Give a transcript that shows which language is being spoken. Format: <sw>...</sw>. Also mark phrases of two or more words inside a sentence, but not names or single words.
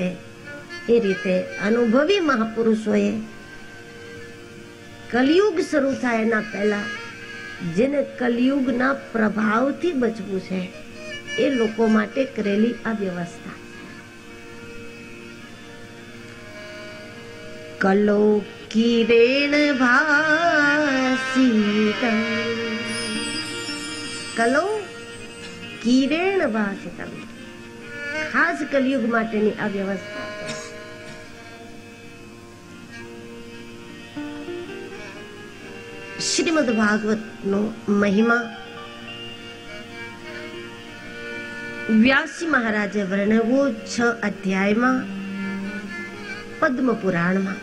<gu>એ રીતે અનુભવી મહાપુરુષોએ કલિયુગ શરૂ થાય એના પહેલા જેને કલિયુગના પ્રભાવથી બચવું છે એ લોકો માટે કરેલી આ વ્યવસ્થા.</gu> <sa>कलो किरेण भासितम, कलो किरेण भासितम,</sa> <gu>ખાસ કલયુગ માટેની આ વ્યવસ્થા છે. શ્રીમદ ભાગવત નો મહિમા વ્યાસજી મહારાજે વર્ણવ્યો 6 અધ્યાયમાં પદ્મ પુરાણમાં.</gu>